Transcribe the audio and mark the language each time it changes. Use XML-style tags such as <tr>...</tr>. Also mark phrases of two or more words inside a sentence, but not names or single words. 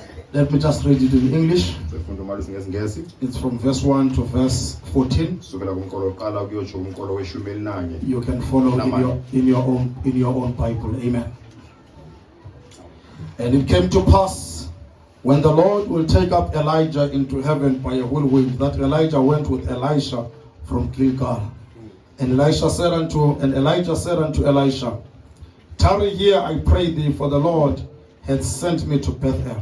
<en>Let me just read it in English.</en> <xh>Sifunda uMalusi ngesingesi.</xh> <en>It's from verse 1 to verse 14.</en> <xh>Sukela kumqolo oqala kuyotsho kumqolo weshumi elinanye.</xh> <en>You can follow in your own Bible. Amen. And it came to pass, when the Lord will take up Elijah into heaven by a whirlwind, that Elijah went with Elisha from Gilgal. And Elijah said unto Elisha, tarry here, I pray thee, for the Lord hath sent me to Bethel.</en>